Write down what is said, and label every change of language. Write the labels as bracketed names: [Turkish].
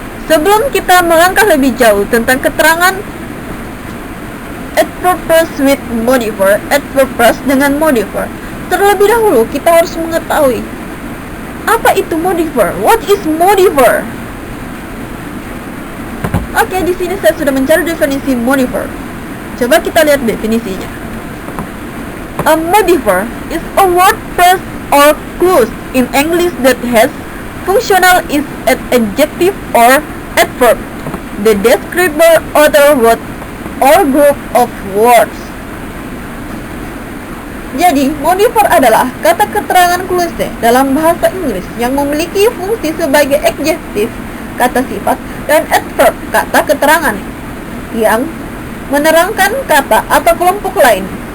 [Indonesian] Sebelum kita melangkah lebih jauh tentang keterangan [English] adverbs with modifier, [Indonesian] adverbs dengan modifier, terlebih dahulu kita harus mengetahui apa itu modifier. [English] What is modifier? [Indonesian] Oke, di sini saya sudah mencari definisi modifier. Coba kita lihat definisinya. [English] A modifier is a word, phrase, or clause in English that has functional is an adjective or adverb that describe other word or group of words. [Indonesian] Jadi, modifier adalah kata keterangan klase dalam bahasa Inggris yang memiliki fungsi sebagai adjektif, kata sifat, dan adverb, kata keterangan yang menerangkan kata atau kelompok lain.